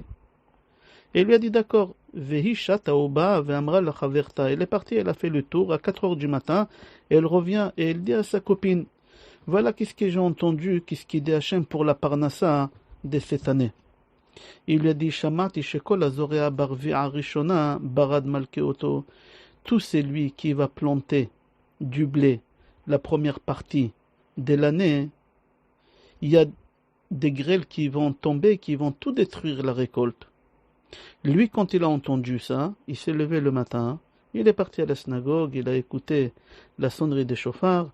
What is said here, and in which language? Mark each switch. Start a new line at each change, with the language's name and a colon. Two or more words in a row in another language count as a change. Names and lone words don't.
French: Et il lui a dit d'accord. Elle est partie, elle a fait le tour à 4 heures du matin. Et elle revient et elle dit à sa copine, voilà qu'est-ce que j'ai entendu, qu'est-ce qu'il dit Hachem pour la parnassa de cette année. Il lui a dit,
Hebrew: שמעתי שכל הזורע ברביעה ראשונה ברד מלקתו.
French: Tout celui qui va planter du blé, la première partie de l'année, il y a des grêles qui vont tomber, qui vont tout détruire la récolte. Lui, quand il a entendu ça, il s'est levé le matin, il est parti à la synagogue, il a écouté la sonnerie des chauffards.